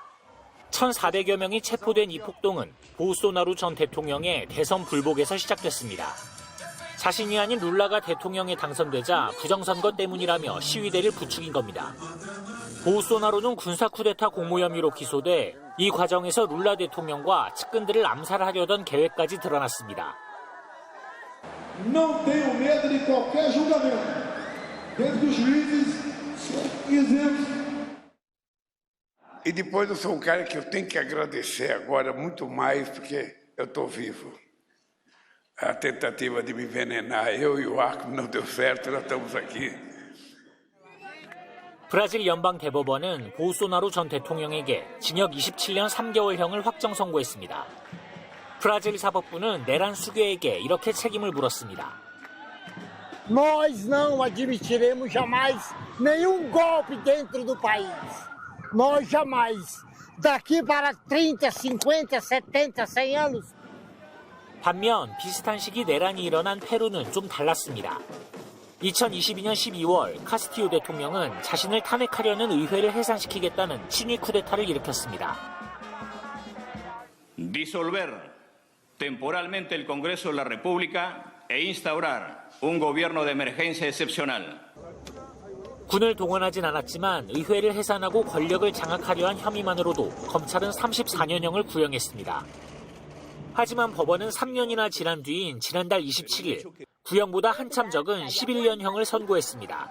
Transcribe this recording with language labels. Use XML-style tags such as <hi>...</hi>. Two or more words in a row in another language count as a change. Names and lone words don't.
<ko>1,400여 명이 체포된 이 폭동은 보우소나루 전 대통령의 대선 불복에서 시작됐습니다. 자신이 아닌 룰라가 대통령에 당선되자 부정선거 때문이라며 시위대를 부추긴 겁니다. 보우소나루는 군사 쿠데타 공모 혐의로 기소돼 이 과정에서 룰라 대통령과 측근들을 암살하려던 계획까지 드러났습니다.</ko> <pt>Não tenho medo de qualquer julgamento. Dentro dos juízes, exemplos. E depois eu sou um cara que eu tenho que agradecer agora muito mais porque eu estou vivo. A tentativa de me envenenar, eu e o Arco não deu certo, nós estamos aqui.</pt> <ko>브라질 연방 대법원은 보우소나루 전 대통령에게 징역 27년 3개월형을 확정 선고했습니다. 브라질 사법부는 내란 수괴에게 이렇게 책임을 물었습니다.</ko> <pt>Nós não admitiremos jamais nenhum golpe dentro do país. Nós jamais. Daqui para 30, 50, 70, 100 anos.</pt> <ko>반면 비슷한 시기 내란이 일어난 페루는 좀 달랐습니다. 2022년 12월 카스티오 대통령은 자신을 탄핵하려는 의회를 해산시키겠다는 친위 쿠데타를 일으켰습니다.</ko> <es>Disolver temporalmente el Congreso de la República e instaurar un gobierno de emergencia excepcional.</es> <ko>군을 동원하진 않았지만 의회를 해산하고 권력을 장악하려 한 혐의만으로도 검찰은 34년형을 구형했습니다. 하지만 법원은 3년이나 지난 뒤인 지난달 27일 구형보다 한참 적은 11년형을 선고했습니다.</ko>